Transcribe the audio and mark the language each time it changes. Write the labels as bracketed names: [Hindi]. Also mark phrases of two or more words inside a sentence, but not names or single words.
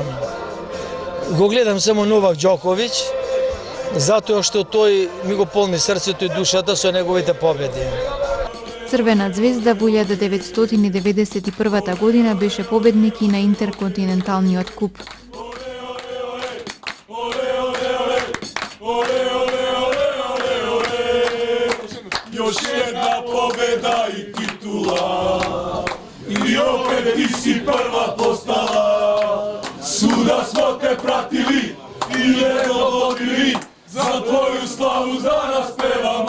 [Macedonian] Го гледам само Новак Џоковиќ, затоа што тој ми го полни срцето и душата со неговите победи. Црвена Звезда во 1991 година беше победник и на интерконтиненталниот куп. [Serbian] Još jedna pobeda i titula I opet ti si prva postala Svuda smo te pratili I jedno vodili Za tvoju slavu danas pevali